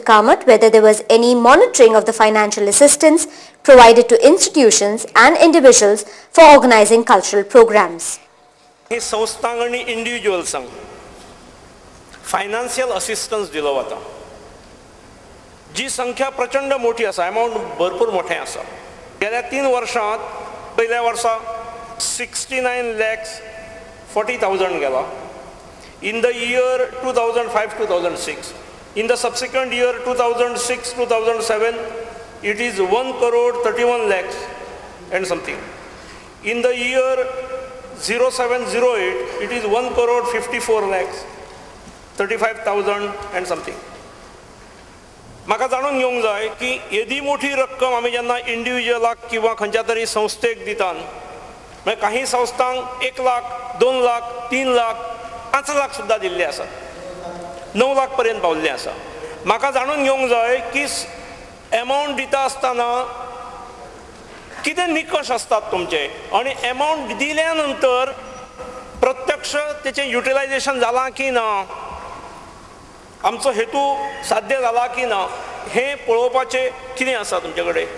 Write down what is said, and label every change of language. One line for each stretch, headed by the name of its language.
English: Kamath whether there was any monitoring of the financial assistance provided to institutions and individuals for organizing cultural programs.
Goan Konkani: हे संस्थांक आणि इंडिव्हिज्युअल्सांक financial assistance दिलो वता. जी संख्या प्रचंड मोठी आसा, अमाउंट भरपूर मोठे आसा. गेल्या 3 वर्षांत पहिल्या वर्सा 69,40,000 गेला.
English: In the year 2005-2006, in the subsequent year 2006-2007, it is 1,31 lakhs and something. In the year 0708, it is 1,54 lakhs, 35,000 and something.
Goan Konkani: म्हाका जाणून घेवंक जाय की येदी मोठी रक्कम आमी जेन्ना इंडिव्हिज्युअलाक किंवा खंयच्या तरी संस्थेक दितात, मागीर काही संस्थांक 1 लाख, 2 लाख, 3 लाख, 5 लाख सुद्धा दिल्ले आसा, 9 लाख पर्यंत पावल्ले आसा. म्हाका जाणून घेवंक जाय की अमाउंट दिता आसतना कितें निकश आसतात तुमचे, आणि अमाउंट दिल्या नंतर प्रत्यक्ष तेचें युटिलायजेशन जालां की ना, आमचो हेतू साध्य जाला की ना, हे पळोवपाचें कितें आसा तुमचे कडेन.